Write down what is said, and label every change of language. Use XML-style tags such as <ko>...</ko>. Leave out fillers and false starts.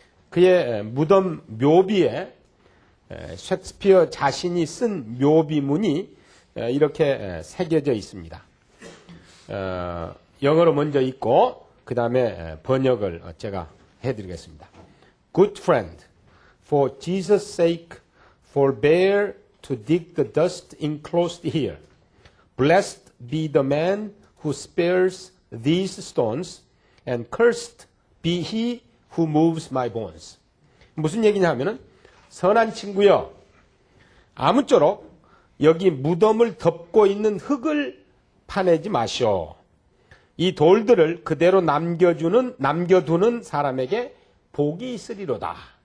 <ko>그의 무덤 묘비에 셰익스피어 자신이 쓴 묘비문이 이렇게 새겨져 있습니다. 영어로 먼저 읽고 그 다음에 번역을 제가 해드리겠습니다.</ko> <en>Good friend, for Jesus' sake, forbear to dig the dust enclosed here. Blessed be the man who spares these stones, and cursed be he who moves my bones.</en> <ko>무슨 얘기냐 하면은 선한 친구여, 아무쪼록 여기 무덤을 덮고 있는 흙을 파내지 마시오. 이 돌들을 그대로 남겨두는 사람에게 복이 있으리로다.</ko>